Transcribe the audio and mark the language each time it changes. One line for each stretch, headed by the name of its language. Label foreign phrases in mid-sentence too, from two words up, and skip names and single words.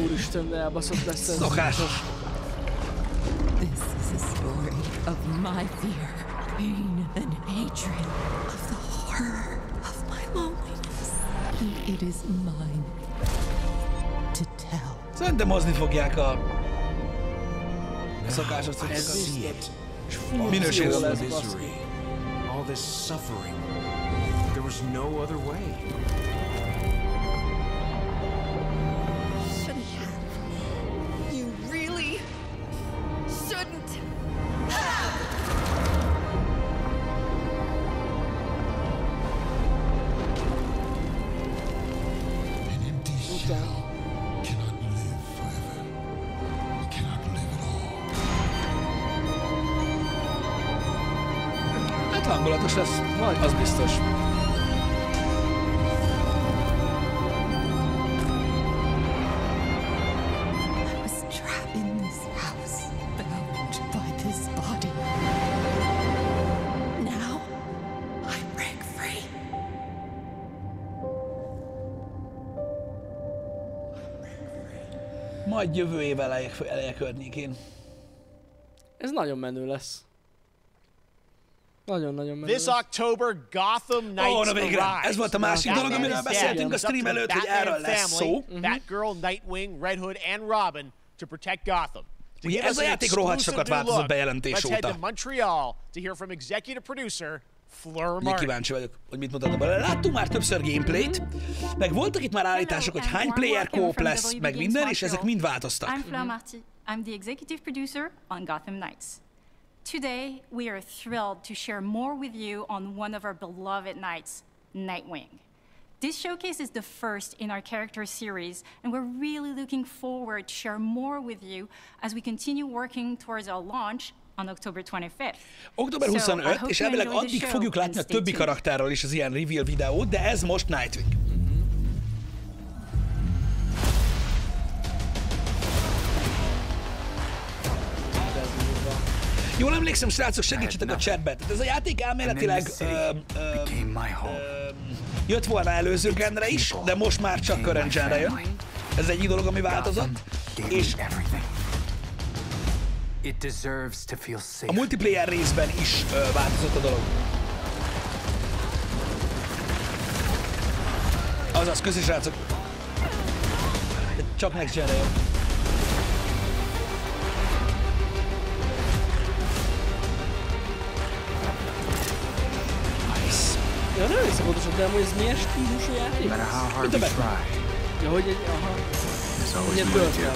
Hungarian: Úristen, de elbaszott lesz ez. Szokásos.
English: This is a story of my fear, pain and hatred, of the horror of my loneliness. It is mine to tell.
Hungarian: Szerintem hozni fogják a szokásos cuccokat. Minőség jó lesz,
English: misery. All this suffering. There was no other way. Shouldn't have. You really shouldn't have. An empty shell cannot live forever. It cannot live at all.
Hungarian: Hát hangulatos lesz, az biztos.
English: I was trapped in this house, bound by this body. Now I break free.
Hungarian: Majd jövő év eleje környékén. Ez nagyon menő lesz. Nagyon-nagyon
English: This October, Gotham Knights Arise.
Hungarian: Ez volt a másik dolog, amiről beszéltünk a stream előtt, hogy erről lesz szó.
English: Batgirl, Nightwing, Red Hood and Robin to protect Gotham.
Hungarian: Ugye ez a játék rohadt sokat változott bejelentés óta.
English: Let's head to Montreal to hear from executive producer Fleur Martin.
Hungarian: Kíváncsi vagyok, hogy mit mutatnak bele. Láttunk már többször gameplayt, meg voltak itt már állítások, hogy hány
English: player co-op
Hungarian: lesz, meg minden, és ezek mind változtak.
English: I'm Fleur Martin. I'm the executive producer on Gotham Knights. Today, we are thrilled to share more with you on one of our beloved knights, Nightwing. This showcase is the first in our character series, and we're really looking forward to share more with you as we continue working towards our launch on October 25th.
Hungarian: Október 25, és elvileg addig fogjuk látni a többi karakterről is az ilyen reveal videót, de ez most Nightwing. Jól emlékszem, srácok, segítsetek a chatbe. Ez a játék elméletileg jött volna előző genre is, de most már csak
English: current genre
Hungarian: jön. Ez egyik dolog, ami változott. És a multiplayer részben is változott a dolog. Azaz, köszi srácok. Csak
English: next genre
Hungarian: jön. Ja, nem hiszem pontosan, de amúgy ez milyen stílusú játék? Mint a Batman. Ja, hogy egy, hogy egy történet.